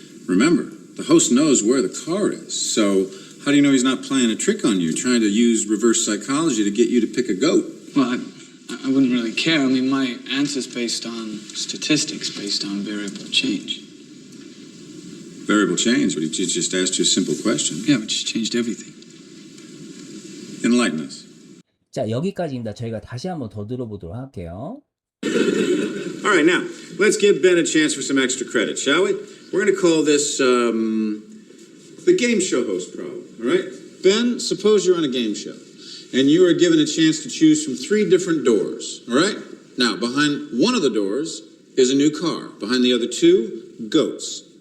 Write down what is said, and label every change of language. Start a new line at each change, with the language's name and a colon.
English: Remember, the host knows where the car is, so how do you know he's not playing a trick on you, trying to use reverse psychology to get you to pick a goat? Well, I wouldn't really care. I mean, my answer's based on statistics, based on variable change. Variable change, but he just asked you a simple question. Yeah, but she changed everything. Enlighten us.
Korean: 자, 여기까지입니다. 저희가 다시 한번 더 들어보도록 할게요.
English: All right, now, let's give Ben a chance for some extra credit, shall we? We're going to call this, the game show host problem, all right? Ben, suppose you're on a game show, and you are given a chance to choose from 3 different doors, all right? Now, behind one of the doors is a new car. Behind the other 2, goats.